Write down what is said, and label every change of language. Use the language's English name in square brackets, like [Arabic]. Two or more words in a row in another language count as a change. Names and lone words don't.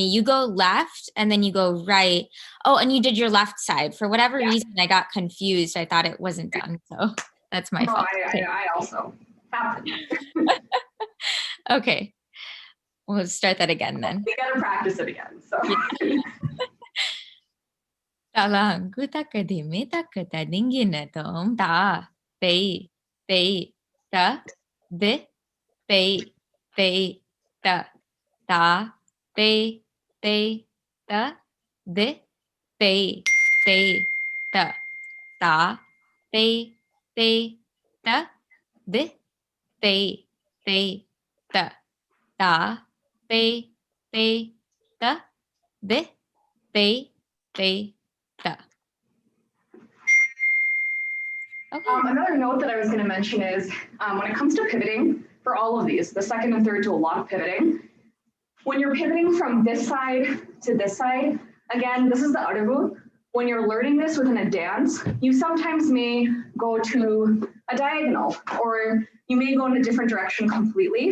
[English] You go left and then you go right. Oh, and you did your left side. For whatever reason, I got confused. I thought it wasn't done. So that's my No, fault. I also happened. Okay. We'll start that again then. We gotta practice it again. So Talang kutakadimi takatadinginatom ta. Pei. Pei. Ta. De. Pei. Pei. Ta. Ta. Pei. Pei. Ta. De. Pei. Pei. Ta. Ta. Pei. Pei. Ta. De. Pei. Pei. Ta. Ta. Pei. Pei. Ta. De. Pei. Pei. Ta. Okay. another note that I was going to mention is when it comes to pivoting for all of these, the second and third do a lot of pivoting. When you're pivoting from this side to this side, again, this is the Arabu. When you're learning this within a dance, you sometimes may go to a diagonal or you may go in a different direction completely.